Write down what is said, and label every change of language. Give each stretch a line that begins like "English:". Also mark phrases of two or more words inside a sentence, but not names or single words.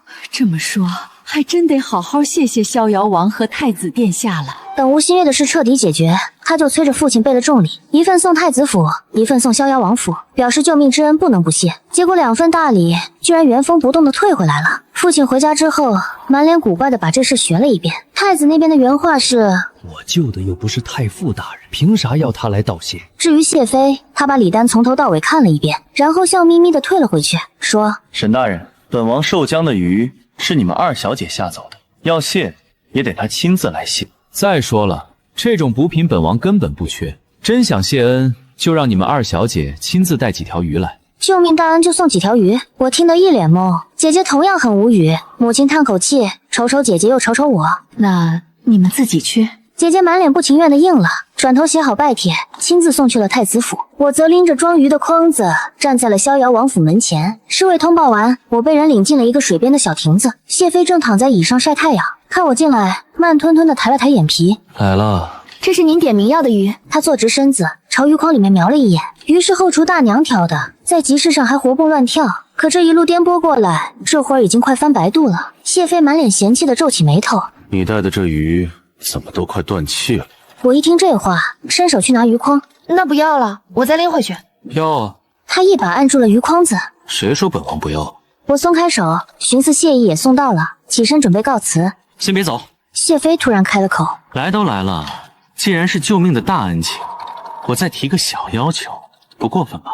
Chinese: 這麼說，還真得好好謝謝逍遙王和太子殿下了。” 等吳新月的事徹底解決，他就催着父親備了重禮，一份送太子府，一份送逍遙王府，表示救命之恩不能不謝。結果2份大禮居然原封不動的退回來了。父親回家之後，滿臉古怪的把這事學了一遍。太子那邊的原話是：“ 我救的又不是太傅大人，憑啥要他來道謝？” 至於謝妃，他把禮單從頭到尾看了一遍，然後笑眯眯的退了回去，說：“ 沈大人，本王受江的魚是你們2小姐下走的，要謝也得她親自來謝。再說了，這種補品本王根本不缺，真想謝恩，就讓你們2小姐親自帶幾條魚來。” 救命大恩就送幾條魚，我聽得一臉懵。姐姐同樣很無語。母親嘆口氣，瞅瞅姐姐又瞅瞅我：“ 那你們自己去。” 姐姐滿臉不情願的應了，轉頭寫好拜帖，親自送去了太子府。我則拎着裝魚的筐子，站在了逍遙王府門前。侍衛通報完，我被人領進了一個水邊的小亭子。謝妃正躺在椅上曬太陽，看我進來，慢吞吞的抬了抬眼皮：“ 來了。” 這是您點名要的魚。他坐直身子，朝魚筐裡面瞄了一眼，魚是後廚大娘挑的，在集市上還活蹦亂跳。可這一路顛簸過來，這會兒已經快翻白肚了。謝妃滿臉嫌棄的皺起眉頭：“ 你帶的這魚怎麼都快斷氣了？” 我一聽這話，伸手去拿魚筐：“ 那不要了，我再拎回去。”“ 要啊。” 他一把按住了魚筐子。“ 誰說本王不要？” 我鬆開手，尋思謝意也送到了，起身準備告辭。 “先別走。” 謝妃突然開了口：“ 來都來了，既然是救命的大恩情，我再提個小要求，不過分吧？”